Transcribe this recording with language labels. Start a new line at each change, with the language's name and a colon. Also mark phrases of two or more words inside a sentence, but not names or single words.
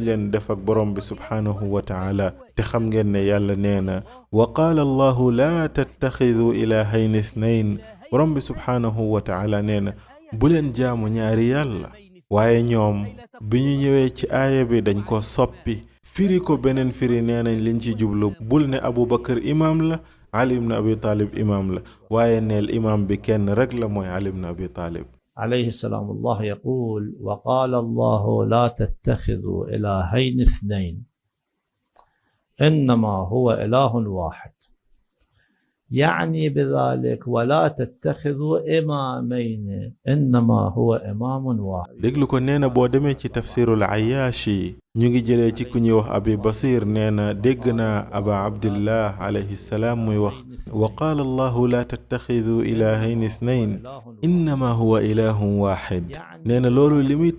Wolof: leen def ak borom bi
Arabic: سبحانه وتعالى
Wolof: te xam ngeen ne yàlla nee na
Arabic: وقال الله لا تتخذوا إلهين اثنين
Wolof: borom bi
Arabic: سبحانه وتعالى
Wolof: nee na bu leen jaamu ñaari yàlla waaye ñoom bi ñu ñëwee ci aaya bi dañ ko soppi firi ko beneen firi nee nañ liñ ci jublu bul ne Abu Bakar imaam la Ali ibn Abi Talib imaam la waaye neel imaam bi kenn rek la mooy Ali ibn Abi Talib
Arabic: عليه السلام الله يقول وقال الله لا تتخذوا إلهين اثنين إنما هو إله واحد يعني بذلك ولا تتخذوا إمامين إنما هو إمام واحد
Wolof: déglu ko nee na boo demee ci tafsirul Ayaashi ñu ngi jëlee ci ku ñuy wax Abi Basir nee na dégg naa Aba Abdillah
Arabic: عليه السلام
Wolof: muy wax
Arabic: وقال الله لا تتخذوا إلهين اثنين إنما هو إله واحد
Wolof: nee na loolu li muy